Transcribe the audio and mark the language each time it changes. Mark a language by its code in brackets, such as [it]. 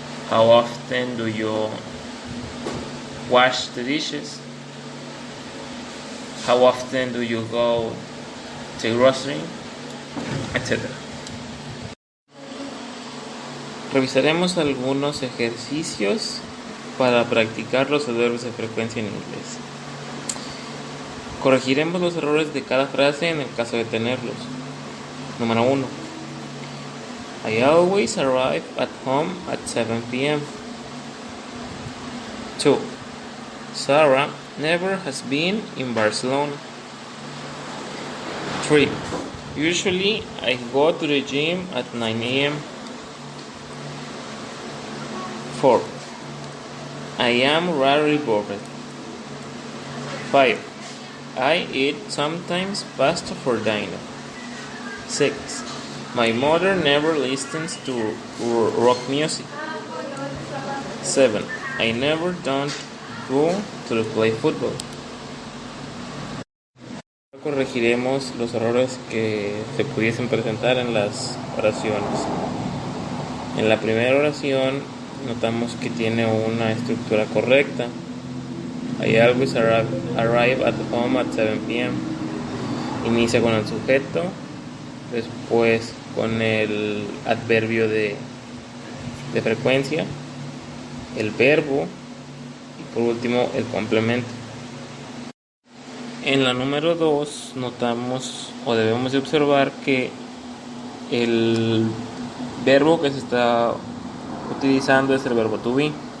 [en] How often do you wash the dishes? How often do you go to the grocery? Etc. [es] Revisaremos algunos ejercicios para practicar los adverbios de frecuencia en inglés. Corregiremos los errores de cada frase en el caso de tenerlos. Número 1. [en] I always arrive at home at 7 p.m. 2. Sarah never has been in Barcelona. 3. Usually I go to the gym at 9 a.m. 4. I am rarely bored. 5. I eat sometimes pasta for dinner. 6. My mother never listens to rock music. 7. I never don't go to play football. [es] Corregiremos los errores que se pudiesen presentar en las oraciones. En la primera oración notamos que tiene una estructura correcta. [en] I always arrive at home at 7 p.m. [es] Inicia con el sujeto, después con el adverbio de frecuencia, el verbo y por último el complemento. En la número 2 notamos o debemos de observar que el verbo que se está utilizando es el verbo to be.